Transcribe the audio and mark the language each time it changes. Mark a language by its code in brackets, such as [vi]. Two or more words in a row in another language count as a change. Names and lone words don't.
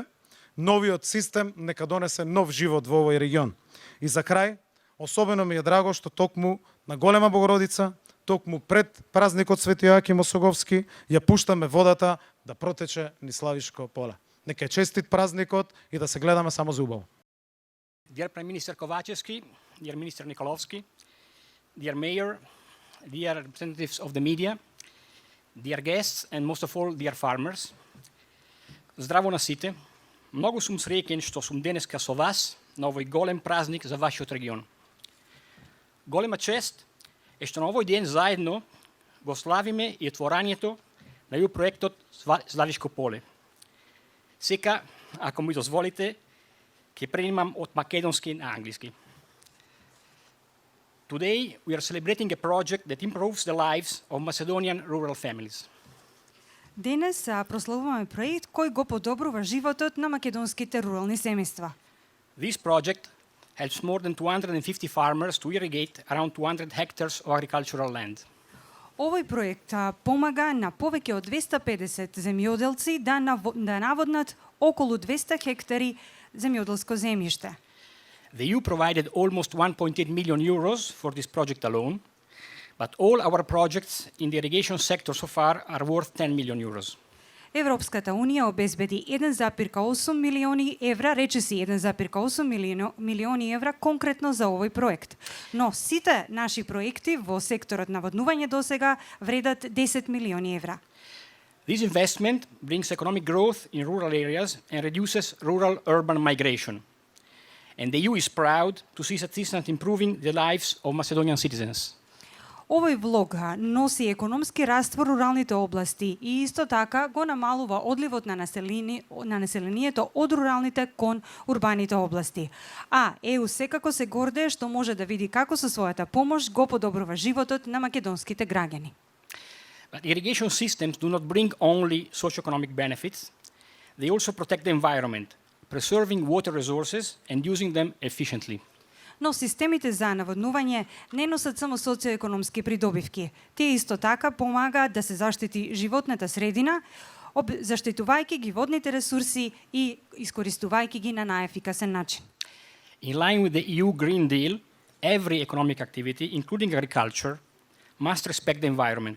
[mk] Новиот систем нека донесе нов живот во овој регион. И за крај, особено ми е драго што токму на Голема Богородица, токму пред празникот Свети Јоаким Осоговски, ја пуштаме водата да протече низ Славишко поле. Нека е честит празникот и да се гледаме само за убаво. [en] Dear Prime Minister Kovačevski, dear Minister Nikolovski, dear Mayor, dear representatives of the media, dear guests and most of all dear farmers, [mk] здраво на сите. Многу сум среќен што сум денеска со вас на овој голем празник за вашиот регион. Голема чест е што на овој ден заедно го славиме и отворањето на ју проектот Славишко поле. Сека, ако ми дозволите, ќе пренимам од македонски на англиски. [en] Today we are celebrating a project that improves the lives of Macedonian rural families. [mk] Денес прославуваме проект кој го подобрува животот на македонските рурални семејства. [en] This project helps more than 250 farmers to irrigate around 200 hectares of agricultural land. [mk] Овој проект помага на повеќе од 250 земјоделци да наводнат околу 200 хектари земјоделско земјиште. [en] The EU provided almost 1.8 million euros for this project alone, but all our projects in the irrigation sector so far are worth 10 million euros. [mk] Европската унија обезбеди 1,8 милиони евра, речиси 1,8 милиони евра конкретно за овој проект. Но сите наши проекти во секторот наводнување досега вредат 10 милиони евра. [en] This investment brings economic growth in rural areas and reduces rural-urban migration. And the EU is proud to see assistance improving the lives of Macedonian citizens. [mk] Овој влог носи економски раст во руралните области и исто така го намалува одливот на населението од руралните кон урбаните области. А ЕУ секако се гордее што може да види како со својата помош го подобрува животот на македонските граѓани. [en] But irrigation systems do not bring only socio-economic benefits, they also protect the environment, preserving water resources and using them efficiently. [mk] но системите за наводнување не носат само социоекономски придобивки. Тие исто така помагаат да се заштити животната средина, заштитувајќи ги водните ресурси и искористувајќи ги на најефикасен начин. [en] In line with the EU Green Deal, every economic activity, including agriculture, must respect the environment.